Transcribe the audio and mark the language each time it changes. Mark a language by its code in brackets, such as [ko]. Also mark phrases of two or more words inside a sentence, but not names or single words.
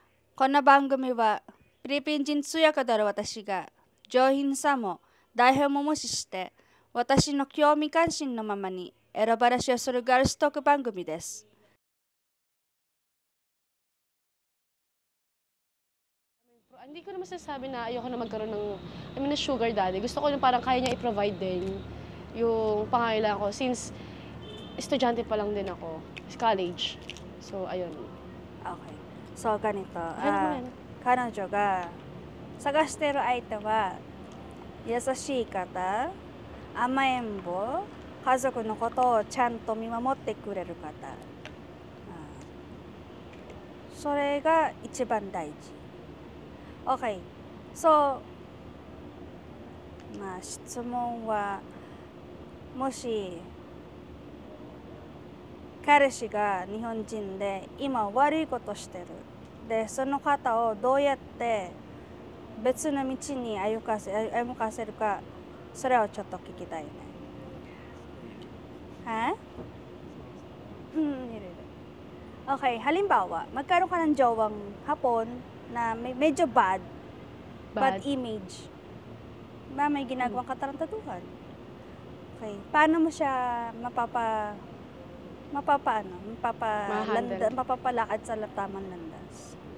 [ja] この番組はフィリピン人通訳である私が上品さも台本も無視して私の興味関心のままにエロ話をするガールストーク番組です。 [tl] Hindi ko naman sinasabi na ayoko na magkaroon ng, na sugar daddy. Gusto ko yung parang kaya niya i-provide din yung pangangailangan ko since estudyante pa lang din ako, college. So, ayun. Okay. So, ganito. Ano mo na yan? [ja] 彼女が探している相手は優しい方、甘えん坊、家族のことをちゃんと見守ってくれる方。それが一番大事。Okay. So, 質問は、もし彼氏が日本人で今悪いことしてる。で、その方をどうやって別の道に歩かせるか、それをちょっと聞きたいね。Ha? [tl] Okay, halimbawa, magkaroon ka ng jowang hapon na medyo [en] bad image. [tl] May ginagawang katarantaduhan. Okay, paano mo siya mapapalakad sa tamang landas?